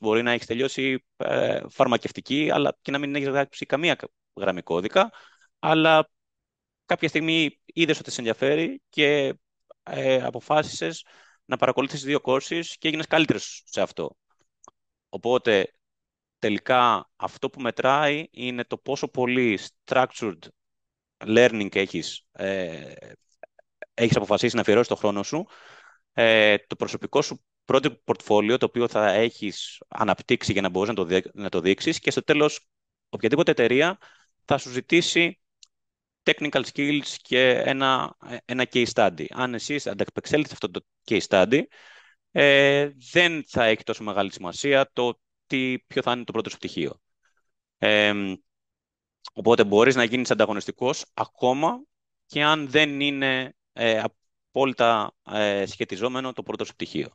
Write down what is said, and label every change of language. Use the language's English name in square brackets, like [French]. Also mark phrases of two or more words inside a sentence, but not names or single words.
[Greek] Μπορεί να έχεις τελειώσει φαρμακευτική, αλλά και να μην έχεις γράψει καμία γραμμή κώδικα, αλλά κάποια στιγμή είδες ότι σε ενδιαφέρει και αποφάσισες να παρακολουθήσεις δύο courses και έγινες καλύτερος σε αυτό. Οπότε, τελικά, αυτό που μετράει είναι το πόσο πολύ [English] structured learning [Greek] έχεις αποφασίσει να αφιερώσεις το χρόνο σου, το προσωπικό σου [English] project portfolio, [Greek] το οποίο θα έχεις αναπτύξει για να μπορείς να το δείξεις, και στο τέλος οποιαδήποτε εταιρεία θα σου ζητήσει [English] technical skills [Greek] και ένα [English] case study. [Greek] Αν εσείς ανταπεξέλθετε αυτό το [English] case study, [Greek] δεν θα έχει τόσο μεγάλη σημασία το ποιο θα είναι το πρώτο σου πτυχίο. Ε, οπότε μπορείς να γίνεις ανταγωνιστικός ακόμα και αν δεν είναι απόλυτα σχετιζόμενο το πρώτο σου πτυχίο.